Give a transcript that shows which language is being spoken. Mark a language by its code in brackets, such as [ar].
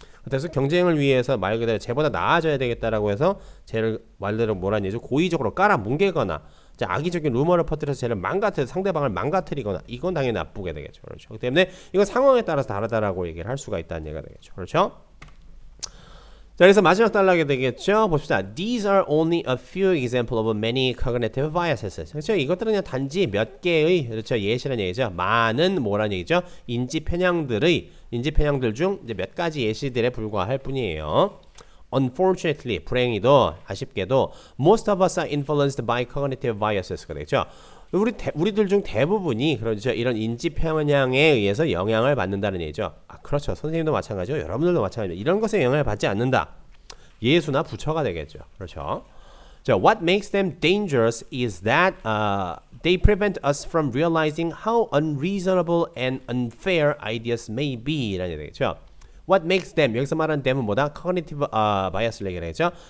[ko] 그래서 경쟁을 위해서 말 그대로 쟤보다 나아져야 되겠다라고 해서 쟤를 말대로 뭐라는 얘기죠? 고의적으로 깔아뭉개거나 악의적인 루머를 퍼뜨려서 쟤를 상대방을 망가뜨리거나 이건 당연히 나쁘게 되겠죠. 그렇죠. 그렇기 때문에 이건 상황에 따라서 다르다라고 얘기를 할 수가 있다는 얘기가 되겠죠. 그렇죠. 자, 그래서 마지막 단락이 되겠죠. 봅시다. [en] These are only a few examples of many cognitive biases. [ko] 그렇죠? 이것들은 그냥 단지 몇 개의 그렇죠 예시라는 얘기죠. 많은 뭐라는 얘기죠. 인지 편향들 중 이제 몇 가지 예시들에 불과할 뿐이에요. [en] Unfortunately, [ko] 불행히도 아쉽게도 [en] most of us are influenced by cognitive biases가 [ko] 되죠. 우리들 중 대부분이 그렇죠. 이런 인지 편향에 의해서 영향을 받는다는 얘기죠. 아, 그렇죠. 선생님도 마찬가지고 여러분들도 마찬가지죠. 이런 것에 영향을 받지 않는다. 예수나 부처가 되겠죠. 그렇죠. [en] 자, what makes them dangerous is that they prevent us from realizing how unreasonable and unfair ideas may be라는 [ko] 얘기죠. [en] What makes them [ko] 여기서 말하는 them은 뭐다? cognitive bias를 얘기하죠.